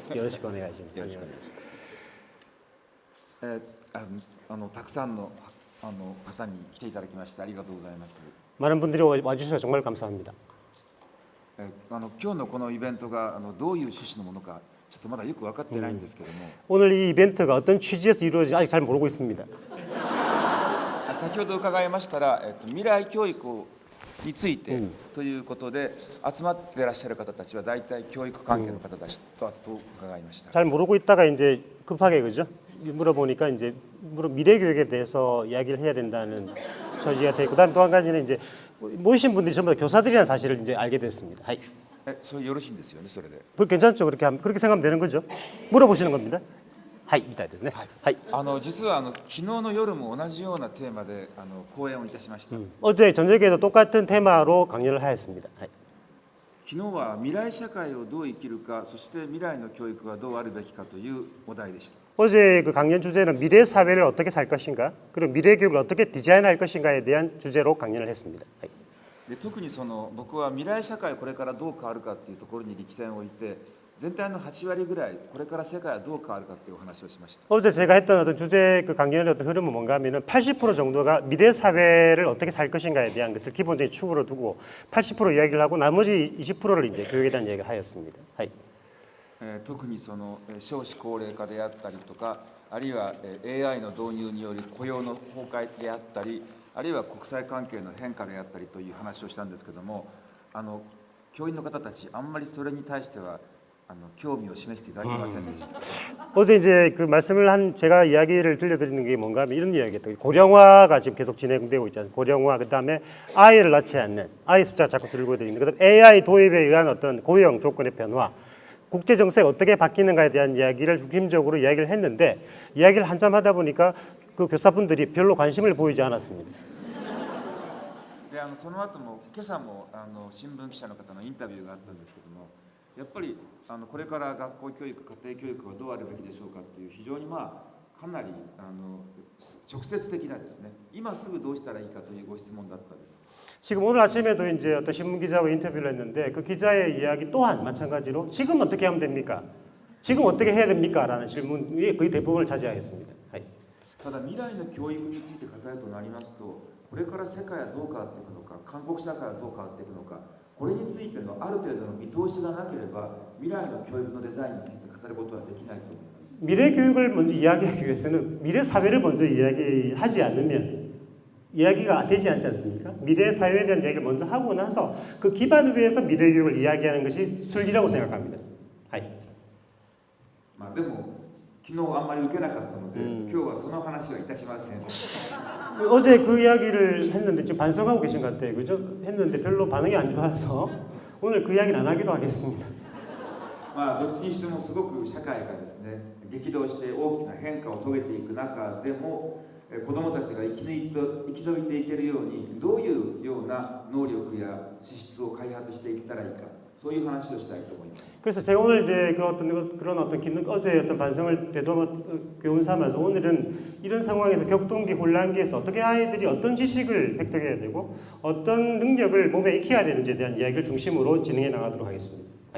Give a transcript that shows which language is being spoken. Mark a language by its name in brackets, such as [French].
[Japanese] よろしくお願いします。よろしくお願いします。たくさんの方に来ていただきましてありがとうございます。 [Korean] 많은 분들이 와주셔서 정말 감사합니다. [Japanese] 今日のこのイベントがどういう趣旨のものかちょっとまだよく分かってないんですけども、 [Korean] 오늘 이 이벤트가 어떤 취지에서 이루어질지 아직 잘 모르고 있습니다. [Japanese] 先ほど伺いましたら、未来教育についてということで集まっていらっしゃる方たちは大体教育関係の方たちと伺いました。 [Korean] 잘 모르고 있다가 이제 급하게 그죠? 물어보니까 이제 미래 교육에 대해서 이야기를 해야 된다는 소지가 되고, 그다음 또 한 가지는 이제 모이신 분들이 전부 다 교사들이라는 사실을 이제 알게 됐습니다. 하이. [Japanese] それよろしいんですよね。それで。 [Korean] 괜찮죠? 그렇게 생각하면 되는 거죠? 물어보시는 겁니다. 하이, [Japanese] みたいですね. [Korean] 하이. [Japanese] 実は昨日の夜も同じようなテーマで講演をいたしました。 [Korean] 어제 저녁에도 똑같은 테마로 강연을 하였습니다. 하이. [Japanese] 昨日は未来社会をどう生きるか、そして未来の教育はどうあるべきかというお題でした。 [Korean] 어제 그 강연 주제는 미래 사회를 어떻게 살 것인가, 그리고 미래 교육을 어떻게 디자인할 것인가에 대한 주제로 강연을 했습니다. 하이. [Japanese] で特に僕は未来社会これからどう変わるかっていうところに力点を置いて、全体の8割ぐらいこれから世界はどう変わるかっていうお話をしました。 [Korean] 어제 제가 했던 어떤 주제 그 강연의 어떤 흐름은 뭔가 하면은 80% 정도가 미래 사회를 어떻게 살 것인가에 대한 것을 기본적인 축으로 두고 80% 이야기를 하고 나머지 20%를 이제 교육에 대한 이야기를 하였습니다. 하이. [Japanese] 特に少子高齢化であったりとか、あるいは AI の導入による雇用の崩壊であったり、あるいは国際関係の変化であったりという話をしたんですけども、教員の方たちあんまりそれに対しては興味を示していただけませんでした。 [Korean] 어제 이제 그 말씀을 한 제가 이야기를 들려드리는 게 뭔가 하면 이런 이야기였던 고령화가 지금 계속 진행되고 있지 않습니까? 고령화, 그다음에 아이를 낳지 않는 아이 숫자 자꾸 들고 있는, 그다음 AI 도입에 의한 어떤 고용 조건의 변화, 국제 정책 어떻게 바뀌는가에 대한 이야기를 중심적으로 이야기를 했는데, 이야기를 한참 하다 보니까 그 교사분들이 별로 관심을 보이지 않았습니다. [Japanese] でその後も今朝も新聞記者の方のインタビューがあったんですけども、やっぱりこれから学校教育、家庭教育はどうあるべきでしょうかっていう非常にかなり直接的なですね、今すぐどうしたらいいかというご質問だったんです。 [Korean] 지금 오늘 아침에도 이제 어떤 신문 기자와 인터뷰를 했는데 그 기자의 이야기 또한 마찬가지로 지금 어떻게 하면 됩니까? 지금 어떻게 해야 됩니까? 라는 질문이 거의 대부분을 차지하겠습니다. [Japanese] ただ未来の教育について語るとなりますと、これから世界はどう変わっていくのか、韓国社会はどう変わっていくのか、これについてのある程度の見通しがなければ未来の教育のデザインについて語ることはできないと思います。 [Korean] 미래 교육을 먼저 이야기하기 위해서는 미래 사회를 먼저 이야기하지 않으면 이야기가 되지 않지 않습니까? 미래 사회에 대한 이야기를 먼저 하고 나서 그 기반 위에서 미래 교육을 이야기하는 것이 순리라고 생각합니다. 하이. [Japanese] でも昨日あんまり受けなかったので、今日はその話はいたしません。 [Korean] 어제 그 이야기를 했는데 지금 반성하고 계신 것 같아요. 그죠? 했는데 별로 반응이 안 좋아서 오늘 그 이야기는 안 하기로 하겠습니다. [Japanese] どっちにしてもすごく社会がですね、激動して大きな変化を遂げていく中でも、子どもたちが生き延びていけるようにどういうような能力や資質を開発していったらいいか、そういう話をしたいと思います。 [Korean] 그래서 제가 오늘 이제 그런 어떤 기능, 어제 어떤 반성을 되돌아 교훈 삼아서 오늘은 이런 상황에서 격동기 혼란기에서 어떻게 아이들이 어떤 지식을 획득해야 되고 어떤 능력을 몸에 익혀야 되는지에 대한 이야기를 중심으로 진행해 나가도록 하겠습니다.